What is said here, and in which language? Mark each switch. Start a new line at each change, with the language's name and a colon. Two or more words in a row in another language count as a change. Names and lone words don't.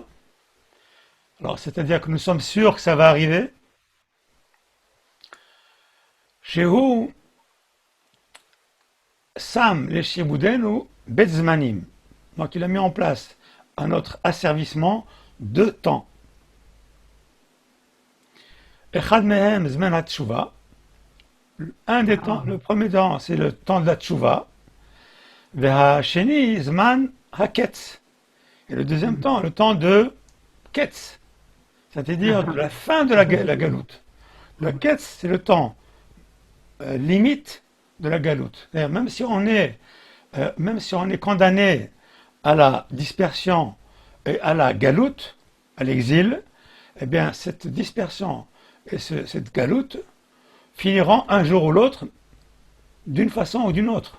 French: Alors, c'est-à-dire que nous sommes sûrs que ça va arriver.
Hebrew: שהוא שם לשעבודנו בזמנים.
French: Donc, il a mis en place un autre asservissement de temps.
Hebrew: אחד מהם זמן התשובה.
French: Un des temps, Ah, le premier temps, c'est le temps de la tshuva.
Hebrew: והשני זמן הקץ.
French: Et le deuxième temps, le temps de ketz, c'est-à-dire de la fin de la galoute. Le ketz, c'est le temps limite de la galoute. C'est-à-dire, même si on est condamné à la dispersion et à la galoute, à l'exil, eh bien, cette dispersion et cette galoute finiront un jour ou l'autre d'une façon ou d'une autre.